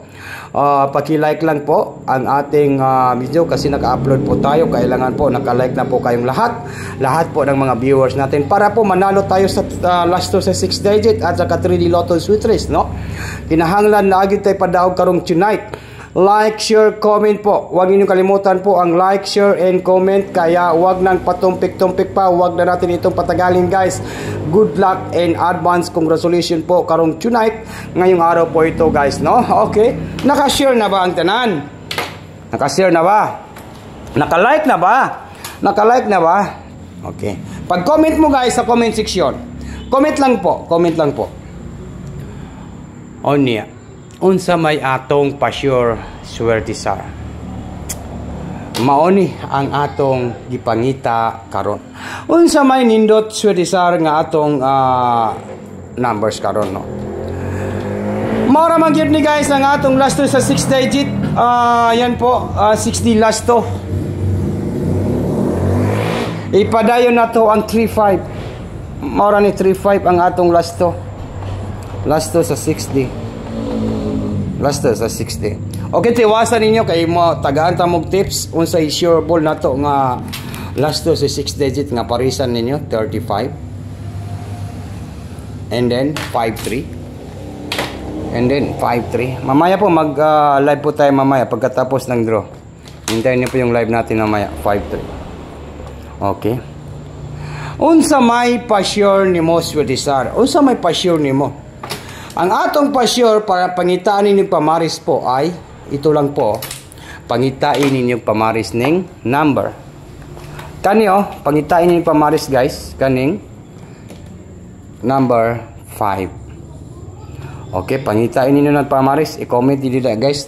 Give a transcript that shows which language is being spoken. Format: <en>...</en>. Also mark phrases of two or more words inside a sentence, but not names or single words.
<tl>Paki-like lang po ang ating video kasi naka-upload po tayo. Kailangan po naka-like na po kayong lahat po ng mga viewers natin para po manalo tayo sa last to sa 6 digit at saka 3D Lotto Sweet Race, no?</tl> <ceb>Kinahanglan na agad tayo padaog karong tonight.</ceb> <en>like, share,</en> <tl>comment po. Huwag niyo kalimutan po ang</tl> <en>like, share, and comment.</en> <tl>Kaya huwag nang patumpik-tumpik pa. Huwag na natin itong patagalin guys.</tl> <en>Good luck and advance congratulations po karong tonight.</en> <tl>Ngayong araw po ito guys, no? Okay.</tl> <ceb>Naka-share na ba ang tanan? Naka-share na ba? Naka-like na ba? Naka-like na ba? Okay. Pag-comment mo guys sa comment section.</ceb> <tl>Comment lang po. Comment lang po.</tl> <ceb>O niya. Unsa may atong pa-sure swerte sar. Maoni ang atong gipangita karon. Unsa may nindot swerte sar nga atong numbers karon, no? Mara man gyud ni guys ang atong last to sa 6 digit.</ceb> <tl>Yan po, 60 last to.</tl> <ceb>Ipadayon na to ang 35. Mara ni 35 ang atong last to. Last to sa 60. Last to sa 60. Okay, tiwasan ninyo kay mo tagaan ta mog tips unsay sure ball na to nga last to sa 6 digit nga parisan ninyo 35.</ceb> <en>And then 53. And then 5-3.</en> <tl>Mamaya po mag live po tayo mamaya pagkatapos ng draw. Hintayin niyo po yung live natin mamaya 5-3. Okay.</tl> <ceb>Unsa may pa-sure nimo Swedisar? Unsa may pa-sure nimo? Ang atong pa-sure para pangitaan ninyong pamaris po</ceb> <tl>ay ito lang po.</tl> <ceb>Pangitain ninyong pamaris ning number. Kani pangitain ninyong pamaris guys, kaning number 5.</ceb> <tl>Okay, pangitain ninyo ng pamaris, i-comment dito guys.</tl>